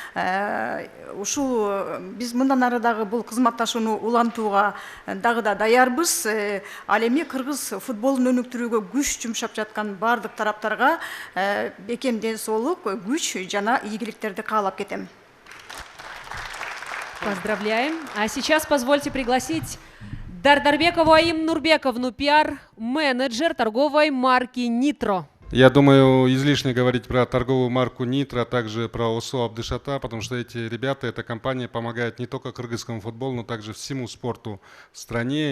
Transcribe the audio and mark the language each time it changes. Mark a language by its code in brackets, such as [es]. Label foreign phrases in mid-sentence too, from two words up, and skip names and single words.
[ky] Ушул биз мындан ары дагы бул кызматташууну улантууга дагы да даярбыз. Ал эми кыргыз футболун өнүктүрүүгө күч жумшап жаткан бардык тараптарга бекем ден соолук, күч жана ийгиликтерди каалап кетем. [ru] Поздравляем. А сейчас позвольте пригласить Дардарбекову Аим Нурбековну, пиар-менеджер торговой марки «Нитро». Я думаю, излишне говорить про торговую марку «Нитро», а также про ОСО Абдышата, потому что эти ребята, эта компания помогает не только кыргызскому футболу, но также всему спорту в стране.